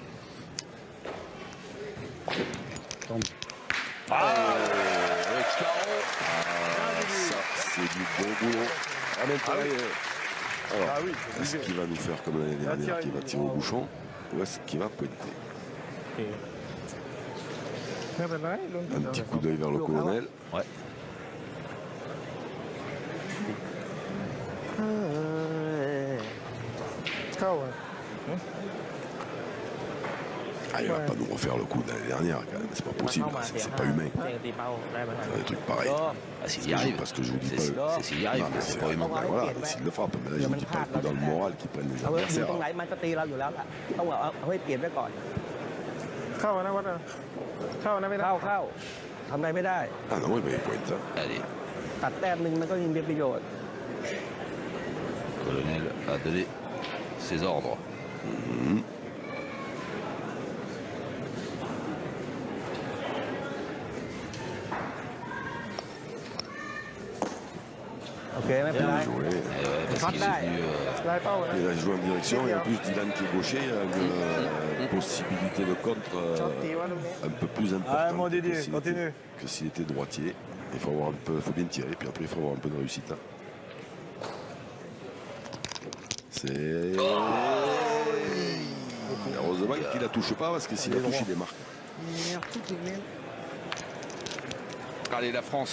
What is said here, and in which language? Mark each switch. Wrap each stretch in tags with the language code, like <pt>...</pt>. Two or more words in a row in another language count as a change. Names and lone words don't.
<fr>Tombe. Ça, c'est du bon boulot. Ah, mais pareil, alors, Ah oui, c'est est-ce qu'il va nous faire comme l'année dernière, qu'il va tirer au bouchon, ou est-ce qu'il va pointer?</fr> <th>ไม่เป็นไรลุ้น</th> <fr>Un petit coup d'œil vers le colonel. Ouais.</fr> <th>เข้าอ่ะ</th> <fr>Ah, il va pas nous refaire le coup de l'année dernière, quand même. C'est pas possible, c'est pas humain.</fr> <th>เตะตีเป้าได้เหมือนกัน</th> <fr>Un truc pareil. Ah, s'il y arrive. Parce que je vous dis C'est- pas. c'est s'il y arrive, Non, mais c'est pas humain. ben voilà, s'il le frappe. Mais là, je vous dis pas le coup dans le moral qui prennent les</fr> <th>เอาไว้อยู่</th> <fr>adversaires.</fr> <th>ตรงไหนมันก็ตีเราอยู่แล้วล่ะต้องเอาให้เปลี่ยนไว้ก่อน เข้านะวัดนะเข้านะไม่ได้ เข้าทำอะไรไม่ได้</th> <fr>Ah non, oui, mais il faut être ça. Allez,</fr> <th>ตัดแต้มหนึ่งมันก็ยังมีประโยชน์</th> <fr>le colonel a donné ses ordres.</fr> <th>OK ไม่เป็นไร</th> <fr>Bien joué. Eh ouais, parce qu'il est venu,</fr> <th>ได้เป้านะ</th> <fr>Il a joué en direction et en plus Dylan qui est gaucher a une possibilité de contre</fr> <th>ชอบตีว่าลูกนี้</th> <fr>un peu plus Ah, importante mon Didier, que s'il continue. était- que s'il était droitier. Il faut avoir un peu, faut bien tirer, puis après il faut avoir un peu de réussite. Hein. C'est. Heureusement qu'il la touche pas parce que s'il la touche, il démarque. allez, la France</fr>